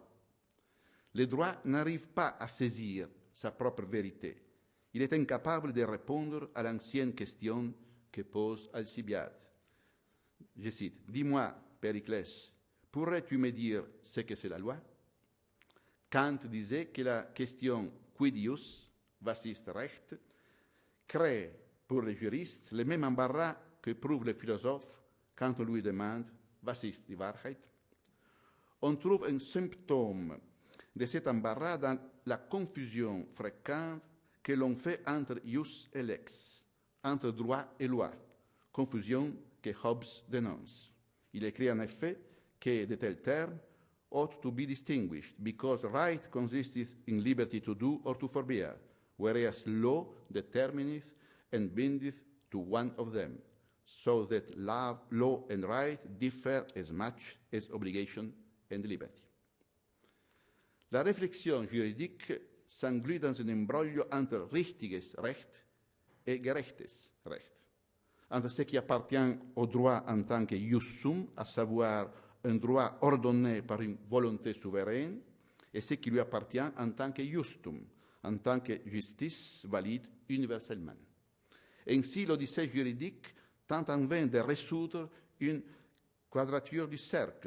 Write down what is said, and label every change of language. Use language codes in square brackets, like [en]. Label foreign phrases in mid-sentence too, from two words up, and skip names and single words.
[fr] Le droit n'arrive pas à saisir sa propre vérité. Il est incapable de répondre à l'ancienne question que pose Alcibiade. Je cite, « Dis-moi, Périclès, pourrais-tu me dire ce que c'est la loi ?» Kant disait que la question « [la] quid ius, [de] was ist Recht ?» [fr] crée pour les juristes le même embarras que prouve le philosophe quand on lui demande « [de] was ist die Wahrheit ?» [fr] On trouve un symptôme de cet embarras dans la confusion fréquente que l'on fait entre ius et lex, entre droit et loi, confusion que Hobbes dénonce. Il écrit en effet que de tels termes [en] ought to be distinguished, because right consisteth in liberty to do or to forbear, whereas law determineth and bindeth to one of them, so that law and right differ as much as obligation and liberty. [fr] La réflexion juridique s'engluit dans un imbroglio entre [de] richtiges Recht [fr] et [de] gerechtes Recht, [fr] entre ce qui appartient au droit en tant que [la] ius sum, [fr] à savoir un droit ordonné par une volonté souveraine, et ce qui lui appartient en tant que justum, en tant que justice valide universellement. Ainsi, l'Odyssée juridique tente en vain de résoudre une quadrature du cercle.